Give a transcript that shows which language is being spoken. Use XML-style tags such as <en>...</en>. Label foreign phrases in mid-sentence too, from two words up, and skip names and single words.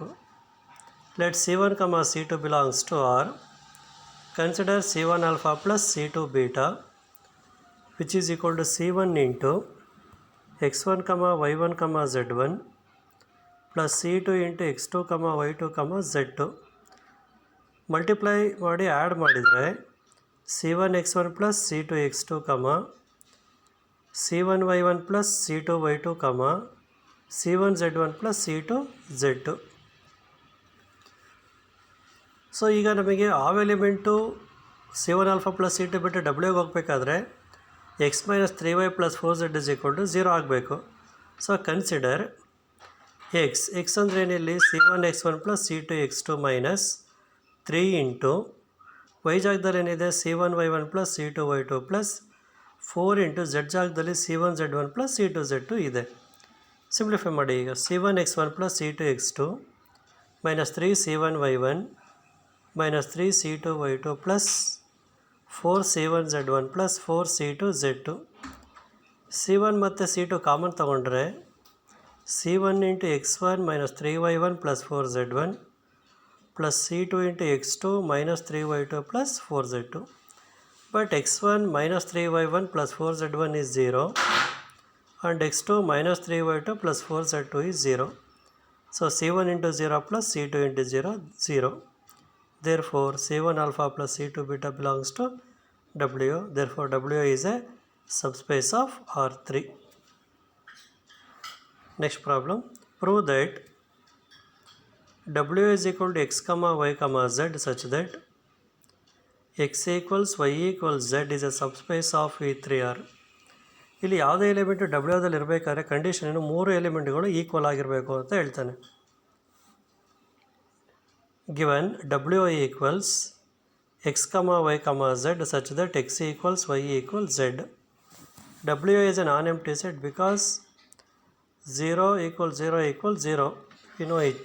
<en>Let C1 comma C2 belongs to R. Consider C1 alpha plus C2 beta, which is equal to C1 into x1 comma y1 comma z1 plus C2 into x2 comma y2 comma z2.</en> <kn>ಮಲ್ಟಿಪ್ಲೈ ಮಾಡಿ ಆ್ಯಡ್ ಮಾಡಿದರೆ</kn> <en>C1 x1 plus C2 x2 comma C1 y1 plus C2 y2 comma C1 z1 plus C2 z2.</en> <kn>ಸೊ ಈಗ ನಮಗೆ ಆವ್ ಎಲಿಮೆಂಟು</kn> <en>C1 alpha plus C2</en> <kn>ಬಿಟ್ಟು W ಹೋಗಬೇಕಾದ್ರೆ</kn> <en>x minus 3y plus 4z is equal to 0 ಆಗಬೇಕು. so consider x</en> <kn>ಅಂದರೆ ಏನಿಲ್ಲಿ</kn> <en>C1 x1 plus C2 x2 minus 3 ಇಂಟು y</en> <kn>ಜಾಗದಲ್ಲಿ ಏನಿದೆ</kn> <en>C1 y1 plus C2 y2 plus 4 ಇಂಟು z ಜಾಗದಲ್ಲಿ C1 z1 plus C2 z2 ಇದೆ.</en> <kn>ಸಿಂಪ್ಲಿಫೈ ಮಾಡಿ.</kn> <en>ಈಗ C1 x1 plus C2 x2 minus 3 C1 y1 minus 3 C2 y2 plus 4 C1 z1 plus 4 C2 z2. C1</en> <kn>ಮತ್ತು C2 ಕಾಮನ್ ತೊಗೊಂಡ್ರೆ</kn> <en>C1 ಇಂಟು x1 minus 3y1 plus 4z1 plus C2 into x2 minus 3y2 plus 4z2. But x1 minus 3y1 plus 4z1 is 0 and x2 minus 3y2 plus 4z2 is 0. So C1 into 0 plus C2 into 0, 0. Therefore C1 alpha plus C2 beta belongs to W. Therefore W is a subspace of R3. Next problem. Prove that W is equal to x comma y comma z such that x equals y equals z is a subspace of V3R.</en> <kn>ಇಲ್ಲಿ ಯಾವುದೇ ಎಲಿಮೆಂಟು ಡಬ್ಲ್ಯೂದಲ್ಲಿ ಇರಬೇಕಾದ್ರೆ ಕಂಡೀಷನ್ ಏನು, 3 ಎಲಿಮೆಂಟ್ಗಳು ಈಕ್ವಲ್ ಆಗಿರಬೇಕು ಅಂತ ಹೇಳ್ತಾನೆ.</kn> <en>ಗಿವನ್ W equals x comma y comma z such that x equals y equals z. W is a non-empty set because 0 equals 0 equals 0. We know it.</en>